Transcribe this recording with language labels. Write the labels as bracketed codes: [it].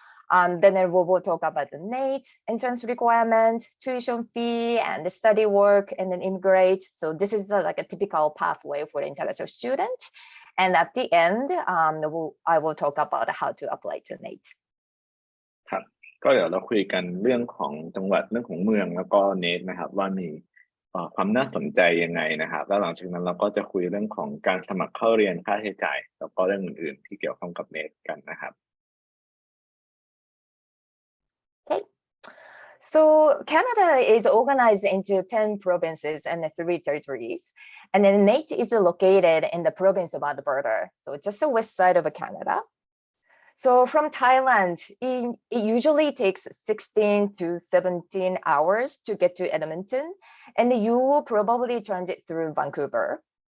[en] Then we will talk about the NAIT entrance requirement, tuition fee, and the study work, and then immigrate. So this is like a typical pathway for the international student. And at the end, I will talk about how to apply to NAIT. [th] ก็เดี๋ยวเราคุยกันเรื่องของจังหวัดเรื่องของเมืองแล้วก็เนทนะครับว่ามีความน่าสนใจยังไงนะครับแล้วหลังจากนั้นเราก็จะคุยเรื่องของการสมัครเข้าเรียนค่าใช้จ่ายแล้วก็เรื่องอื่นๆที่เกี่ยวข้องกับเนทกันนะครับ [en] Okay. So Canada is organized into 10 provinces and 3 territories. And then NAIT is located in the province of Alberta. So just the west side of Canada. So from Thailand, it usually takes 16 to 17 hours to get to Edmonton, and you will probably transit through Vancouver.